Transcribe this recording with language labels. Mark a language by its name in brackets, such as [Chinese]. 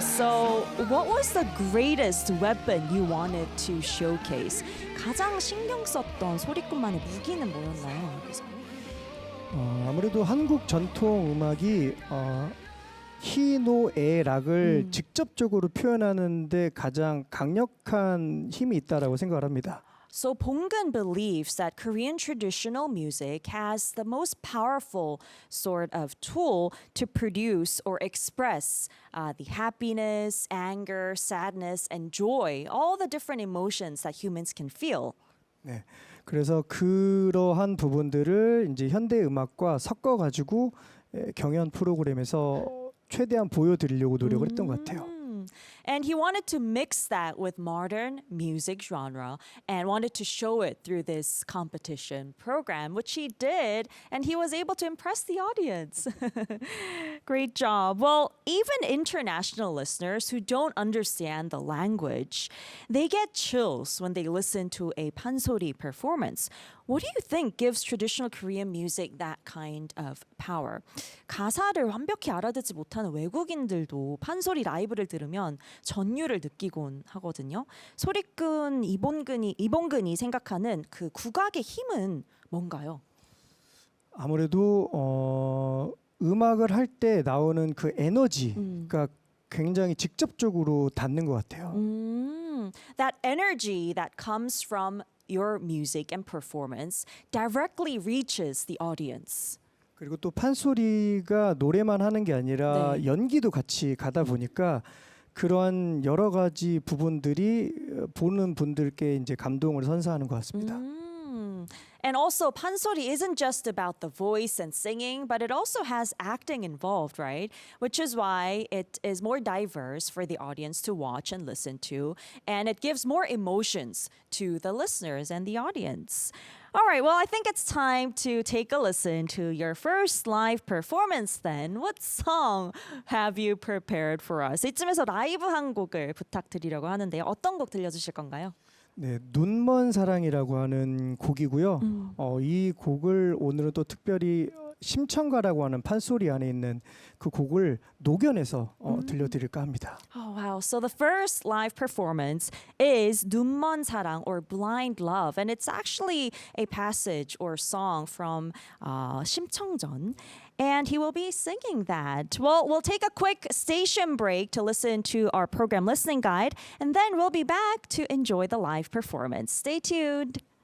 [English] So, what was the greatest weapon you wanted to showcase? [Korean] 가장 신경 썼던 소리꾼만의 무기는 뭐였나요? 여기서? 아무래도 한국 전통 음악이 희노애락을 직접적으로 표현하는데 가장 강력한 힘이 있다라고 생각을 합니다. [English] So Bonggun believes that Korean traditional music has the most powerful sort of tool to produce or express the happiness, anger, sadness, and joy, all the different emotions that humans can feel. [Korean] 네. 그래서 그러한 부분들을 이제 현대 음악과 섞어 가지고 경연 프로그램에서 최대한 보여드리려고 노력을 했던 것 같아요. [English] And he wanted to mix that with modern music genre and wanted to show it through this competition program, which he did, and he was able to impress the audience. Great job. Well, even international listeners who don't understand the language, they get chills when they listen to a pansori performance. What do you think gives traditional Korean music that kind of power? [Korean] 가사를 완벽히 알아듣지 못하는 외국인들도 판소리 라이브를 들으면 전율을 느끼곤 하거든요. 소리꾼 이봉근이 생각하는 그 국악의 힘은 뭔가요? 아무래도 음악을 할 때 나오는 그 에너지가 굉장히 직접적으로 닿는 것 같아요. [English] That energy that comes from your music and performance directly reaches the audience. [Korean] 그리고 또 판소리가 노래만 하는 게 아니라 네. 연기도 같이 가다 보니까 그러한 여러 가지 부분들이 보는 분들께 이제 감동을 선사하는 것 같습니다. [English] And also, pansori isn't just about the voice and singing, but it also has acting involved, right? Which is why it is more diverse for the audience to watch and listen to, and it gives more emotions to the listeners and the audience. All right, well, I think it's time to take a listen to your first live performance then. What song have you prepared for us? [Korean] 이쯤에서 라이브 한 곡을 부탁드리려고 하는데요. 어떤 곡 들려주실 건가요? 네, 눈먼 사랑이라고 하는 곡이고요. 이 곡을 오늘은 또 특별히 심청가라고 하는 판소리 안에 있는 그 곡을 녹여내서 들려드릴까 합니다. [English] Oh wow. So the first live performance is 눈먼 사랑 or Blind Love, and it's actually a passage or song from 심청전. And he will be singing that. Well, we'll take a quick station break to listen to our program listening guide, and then we'll be back to enjoy the live performance. Stay tuned.